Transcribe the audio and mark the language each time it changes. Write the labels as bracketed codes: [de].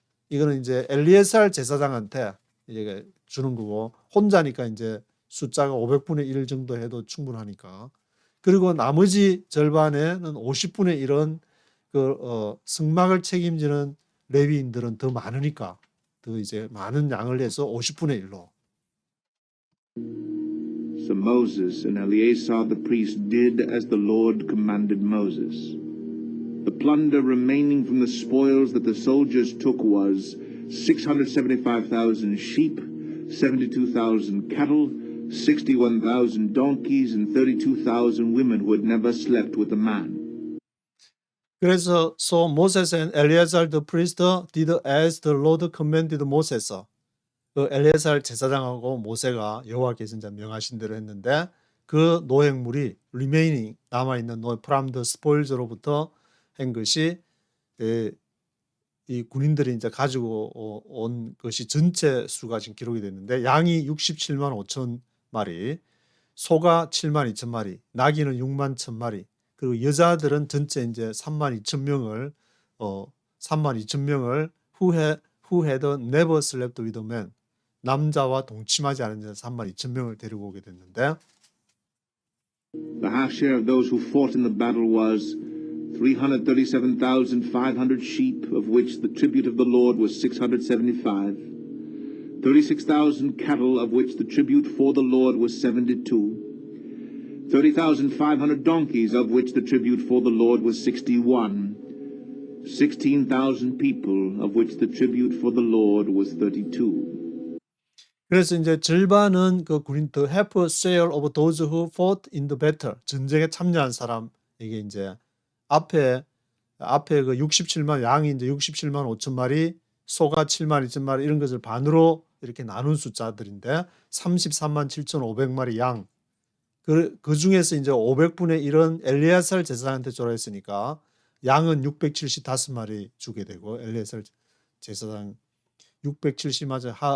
[ko] 이거는 이제 엘리에살 제사장한테 이제 주는 거고 혼자니까 이제 숫자가 500분의 1 정도 해도 충분하니까 그리고 나머지 절반에는 50분의 1은 성막을 책임지는 레위인들은 더 많으니까 더 이제 많은 양을 해서 50분의 1로. [en] So Moses and Eleazar the priest did as the Lord commanded Moses. The plunder remaining from the spoils that the soldiers took was 675,000 sheep, 72,000 cattle, 61,000 donkeys, and 32,000 women who had never slept with a man. [ko] 그래서 [en] so Moses and Eleazar the priest did as the Lord commanded Moses. [ko] 그 엘리에살 제사장하고 모세가 여호와께서 이제 명하신 대로 했는데 그 노획물이 remaining 남아있는 [en] from the spoils [ko] 로부터 한 것이 이 군인들이 이제 가지고 온 것이 전체 수가 지금 기록이 됐는데 양이 67만 5천 마리, 소가 7만 2천 마리, 나귀는 6만 1천 마리, 그리고 여자들은 전체 이제 3만 2천 명을 3만 2천 명을 [en] who had never slept with a man [ko] 남자와 동침하지 않은 자 3만 2천 명을 데리고 오게 됐는데 [en] The half share of those who fought in the battle was 337,500 sheep, of which the tribute of the Lord was 675, 36,000 cattle, of which the tribute for the Lord was 72, 30,500 donkeys, of which the tribute for the Lord was 61, 16,000 people, of which the tribute for the Lord was 32. [ko] 그래서 이제 절반은 그 군인 [en] the half share of those who fought in the battle [ko] 전쟁에 참여한 사람 이게 이제 앞에 그 67만 양이 이제 67만 5천 마리 소가 7만 2천 마리 이런 것을 반으로 이렇게 나눈 숫자들인데 33만 7,500마리 양 그 중에서 이제 500분의 1은 엘리에살 제사장한테 줘라 했으니까 양은 675마리 주게 되고 엘리에살 제사장 670 맞아